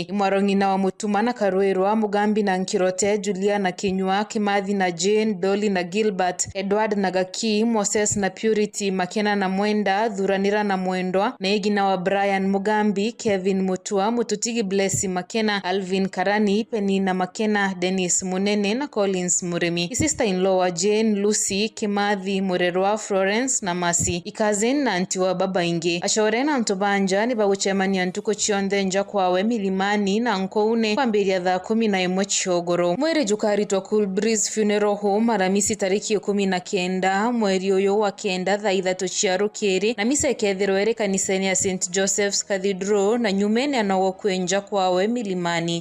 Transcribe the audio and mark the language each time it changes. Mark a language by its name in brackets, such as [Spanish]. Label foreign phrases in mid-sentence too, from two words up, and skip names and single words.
[Meru] Imwarongina wa Mutuma na Karuirwa Mugambi na Nkirote Juliana Kinyua Kimathi na Jane Dolly na Gilbert Edward na Gaki Moses na Purity Makena na Mwenda Dhuranira na Mwendwa na Egina wa Brian Mugambi Kevin Mutua Mututigi Blessy Makena Alvin Karani Penina Makena Dennis Munene na Collins Murimi. Sister-in-law wa Jane Lucy Kimathi Murerwa Florence na Masi ikazin na antiwa baba inge ashore na ntobanja ni baguchemani antuko chionde nja kwawe Milimani na Nkoune kwa mbili ya 11 Chogoro. Mwere jukari twa Cool Breeze Funeral Home Aramisi tariki 19 mweri uyu wa kenda thaa 3 cia rukiri na misa ikethirwo iri kanisani ya St Joseph's Cathedral na nyumene anawo kwenja kwawe Milimani.